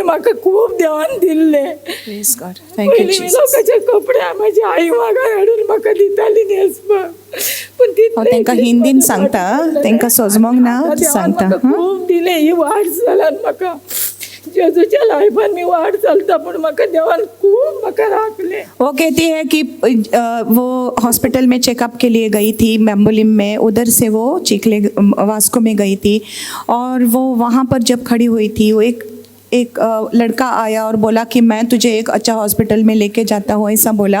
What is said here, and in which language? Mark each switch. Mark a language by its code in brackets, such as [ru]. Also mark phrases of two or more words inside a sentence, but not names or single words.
[kok] म्हाका खूब देवान दिल्लें. पयलीं मी लोकांचे कपडे म्हाजी आई म्हाका हाडून म्हाका दिताली न्हेसपाक. पूण तांकां हिंदीन सांगता तांकां सोजमोंक ना सांगता. खूब दिलें. ही वाट जाल्यार म्हाका जेजूच्या लायफान मी वाट चलता पूण म्हाका देवान खूब म्हाका राखलें. [hi] वो कहती है कि वो हॉस्पिटल में चेकअप के लिए गई थी मेम्बोलिम में. उधर से वो चिखले वास्को में गई थी. और वो वहाँ पर जब खड़ी हुई थी वो एक लड़का आया और बोला कि मैं तुझे एक अच्छा हॉस्पिटल में लेके जाता हूँ ऐसा बोला.